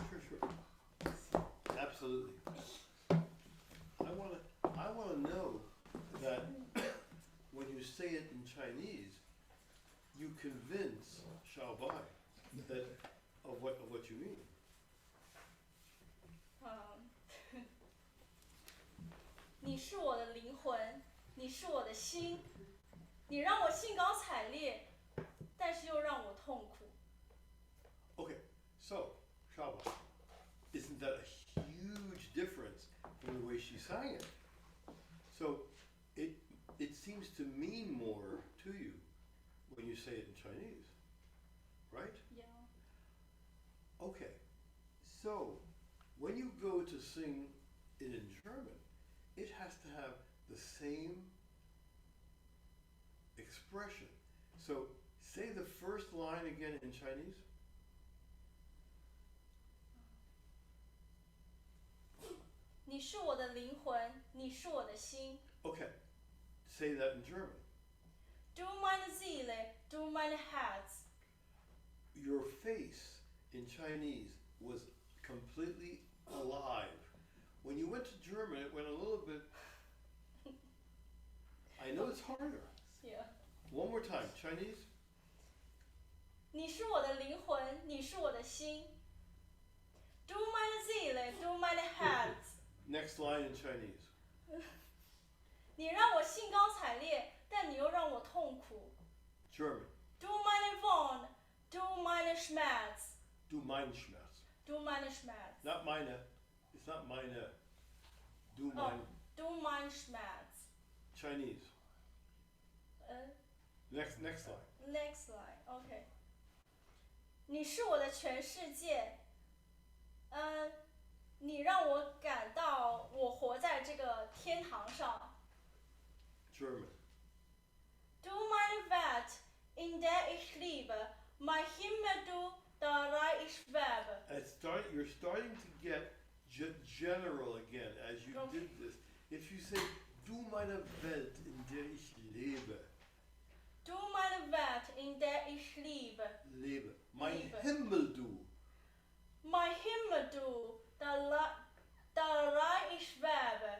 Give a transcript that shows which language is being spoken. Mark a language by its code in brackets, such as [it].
[en] Sure. Absolutely. I wanna know that when you say it in Chinese, you convince Shaobai that of what you mean. [zh] 你是我的灵魂，你是我的心，你让我兴高采烈，但是又让我痛苦。 [en] Okay, so Shaobai, isn't that a huge difference from the way she sang it? So it seems to mean more to you when you say it in Chinese, right? Yeah. Okay, so when you go to sing it in German, it has to have the same expression. So say the first line again in Chinese. [zh] 你是我的灵魂，你是我的心。 [en] Okay, say that in German. [de] Du meine Seele, du mein Herz. [en] Your face in Chinese was completely alive. When you went to German, it went a little bit. I know it's harder. Yeah. One more time, Chinese. [zh] 你是我的灵魂，你是我的心。 [de] Du meine Seele, du mein Herz. [en] Next line in Chinese. [zh] 你让我兴高采烈，但你又让我痛苦。 [en] German. [de] Du meine Wonne, du meine Schmerz. Du mein Schmerz. Du meine Schmerz. [en] Not meine. It's not meine. Du Oh, [de] mein. du mein Schmerz. [en] Chinese. Next line. Next line, okay. [zh] 你是我的全世界，你让我感到我活在这个天堂上。 [en] German. [de] Du meine Welt, in der ich lebe, mein Himmel, du, darin ich schwebe. [en] You're starting to get general again as you did this. If you say, [de] du meine Welt, in der ich lebe. Du meine Welt, in der ich lebe. Lebe. Mein Liebe. Himmel, du. Mein Himmel, du, darin ich schwebe.